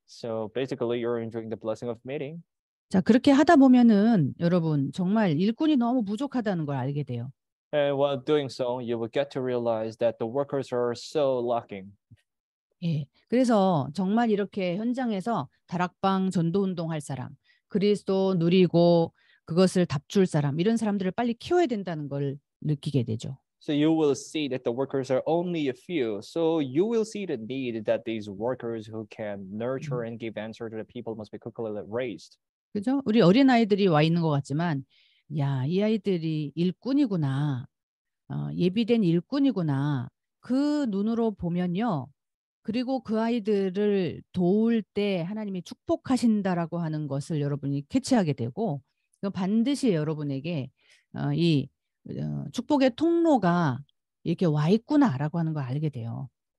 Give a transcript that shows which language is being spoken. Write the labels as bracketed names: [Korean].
[English] So basically, you're enjoying the blessing of meeting. [Korean] 자, 그렇게 하다 보면은 여러분 정말 일꾼이 너무 부족하다는 걸 알게 돼요. [English] And while doing so, you will get to realize that the workers are so lacking. [Korean] 예, 그래서 정말 이렇게 현장에서 다락방 전도운동 할 사람, 그리스도 누리고 그것을 답줄 사람, 이런 사람들을 빨리 키워야 된다는 걸 느끼게 되죠. [English] So you will see that the workers are only a few. So you will see the need that these workers who can nurture and give answer to the people must be quickly raised. [Korean] 그죠? 우리 어린 아이들이 와 있는 것 같지만, 야, 이 아이들이 일꾼이구나, 예비된 일꾼이구나. 그 눈으로 보면요. 그리고 그 아이들을 도울 때 하나님이 축복하신다라고 하는 것을 여러분이 캐치하게 되고, 반드시 여러분에게 이 축복의 통로가 이렇게 와 있구나라고 하는 걸 알게 돼요.